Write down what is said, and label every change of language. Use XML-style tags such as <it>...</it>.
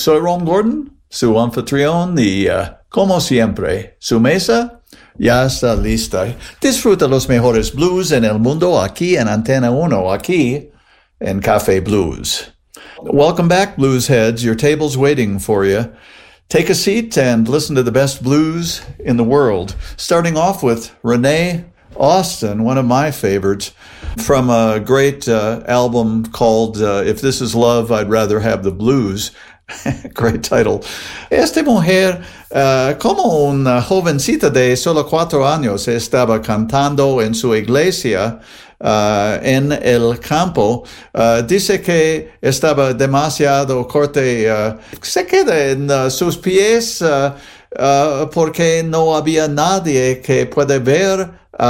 <es>Soy Ron Gordon, su anfitrión y, como siempre, su mesa ya está lista. Disfruta los mejores blues en el mundo aquí en Antena 1, aquí en Café Blues.</es> <en>Welcome back, blues heads. Your table's waiting for you. Take a seat and listen to the best blues in the world. Starting off with Renee Austin, one of my favorites, from a great album called If This Is Love, I'd Rather Have the Blues. Great title.</en> <es>Esta mujer, como una jovencita de solo 4 años, estaba cantando en su iglesia en el campo. Dice que estaba demasiado corte, se queda en sus pies porque no había nadie que puede ver.</es>